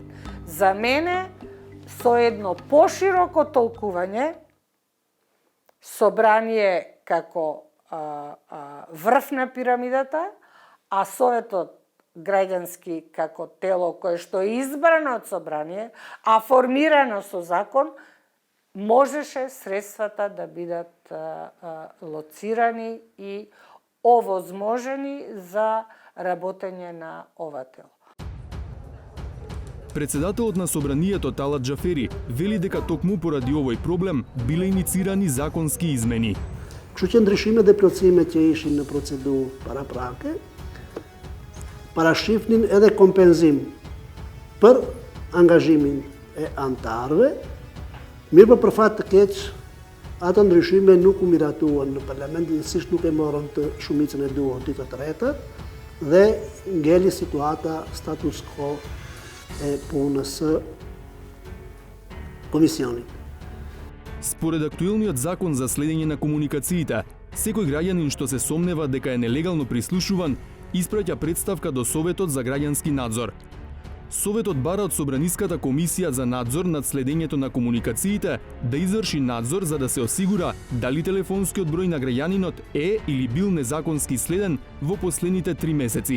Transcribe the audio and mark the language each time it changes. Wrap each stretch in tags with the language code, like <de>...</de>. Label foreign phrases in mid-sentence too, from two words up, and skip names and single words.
<mk>За мене, со едно пошироко толкување, собрание како врв на пирамидата, а Советот граѓански како тело кое што е избрано од собрание, а формирано со закон, можеше средствата да бидат лоцирани и овозможени за работење на ова тело. Председателот на собранието Талат Џафери вели дека токму поради овој проблем биле иницирани законски измени.</mk> <sq>Që që ndryshime dhe plotësime që ishin në procedurë paraprake, parashifnin edhe kompenzim për angazhimin e antarëve, mirë për fat të keq, ato ndryshime nuk u miratuan në parlament, njësisht nuk e morën të shumicën e duhur të treta, dhe ngeli situata</sq> <la>status quo</la> <sq>e punës së комисионит.</sq> <mk>Според актуелниот закон за следење на комуникациите, секој граѓанин што се сомнева дека е нелегално прислушуван, испраќа представка до Советот за граѓански надзор. Советот бара од Собраниската комисија за надзор над следењето на комуникациите да изврши надзор за да се осигура дали телефонскиот број на граѓанинот е или бил незаконски следен во последните 3 месеци.</mk>